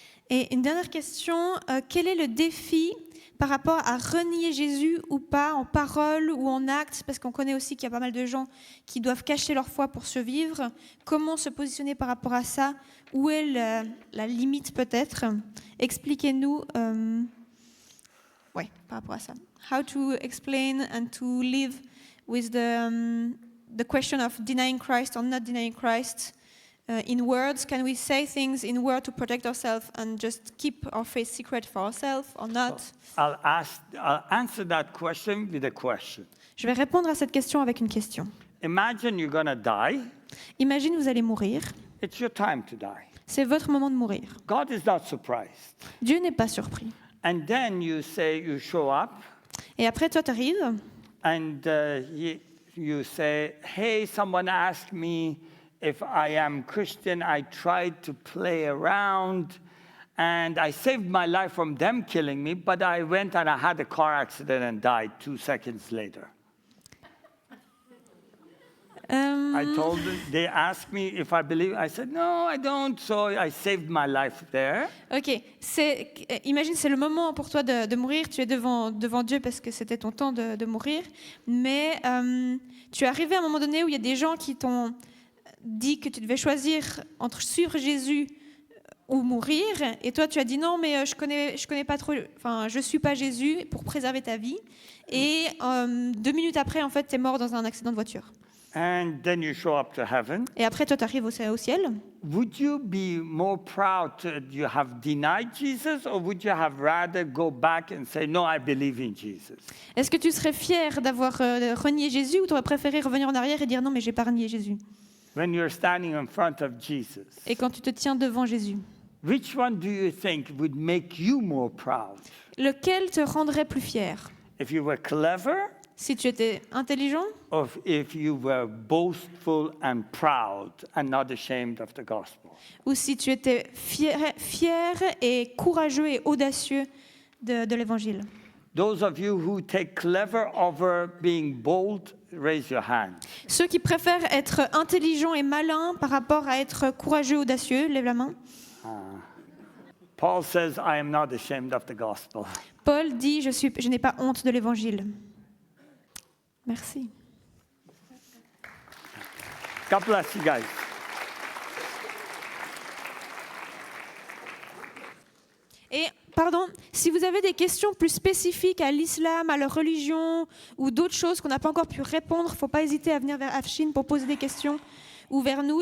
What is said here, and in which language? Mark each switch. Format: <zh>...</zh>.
<fr>Et une dernière question, quel est le défi par rapport à renier Jésus ou pas, en parole ou en acte, parce qu'on connaît aussi qu'il y a pas mal de gens qui doivent cacher leur foi pour survivre. Comment se positionner par rapport à ça? Où est la limite peut-être? Expliquez-nous par rapport à ça.</fr> <en>How to explain and to live with the question of denying Christ or not denying Christ in words. Can we say things in words to protect ourselves and just keep our faith secret for ourselves or not? I'll answer that question with a question.</en> <fr>Je vais répondre à cette question avec une question.</fr> <en>Imagine you're going to die.</en> <fr>Imagine vous allez mourir.</fr> <en>It's your time to die.</en> <fr>C'est votre moment de mourir.</fr> <en>God is not surprised.</en> <fr>Dieu n'est pas surpris.</fr> <en>And then you show up,</en> <fr>Et après, toi, tu arrives</fr> <en>and you say, hey, someone asked me if I am Christian. I tried to play around, and I saved my life from them killing me, but I went and I had a car accident and died 2 seconds later. I told them, they asked me if I believe. I said, no, I don't, so I saved my life there.</en> <fr>Ok, imagine, c'est le moment pour toi de mourir. Tu es devant Dieu parce que c'était ton temps de mourir. Mais tu es arrivé à un moment donné où il y a des gens qui t'ont dit que tu devais choisir entre suivre Jésus ou mourir. Et toi, tu as dit non, mais je connais pas trop. Enfin, je suis pas Jésus pour préserver ta vie. Et 2 minutes après, en fait, tu es mort dans un accident de voiture.</fr> <en>And then you show up to heaven.</en> <fr>Et après, toi, tu arrives au ciel.</fr> <en>Would you be more proud you have denied Jesus, or would you have rather go back and say, no, I believe in Jesus?</en> <fr>Est-ce que tu serais fier d'avoir renié Jésus ou tu aurais préféré revenir en arrière et dire non, mais j'ai pas renié Jésus?</fr> <en>When you're standing in front of Jesus,</en> <fr>Et quand tu te tiens devant Jésus,</fr> <en>which one do you think would make you more proud?</en> <fr>lequel te rendrait plus fier?</fr> <en>If you were clever,</en> <fr>Si tu étais intelligent</fr> <en>or if you were boastful and proud and not ashamed of the gospel?</en> <fr>ou si tu étais fier et courageux et audacieux de l'évangile?</fr> <en>Those of you who take clever over being bold, raise your hand.</en> <fr>Ceux qui préfèrent être intelligents et malins par rapport à être courageux et audacieux, lève la main.</fr> <en>Paul says, I am not ashamed of the gospel.</en> <fr>Paul dit je n'ai pas honte de l'évangile. Merci.</fr> <en>God bless you guys.</en> <fr>Et, pardon, si vous avez des questions plus spécifiques à l'islam, à leur religion ou d'autres choses qu'on n'a pas encore pu répondre, il ne faut pas hésiter à venir vers Afshin pour poser des questions ou vers nous.</fr>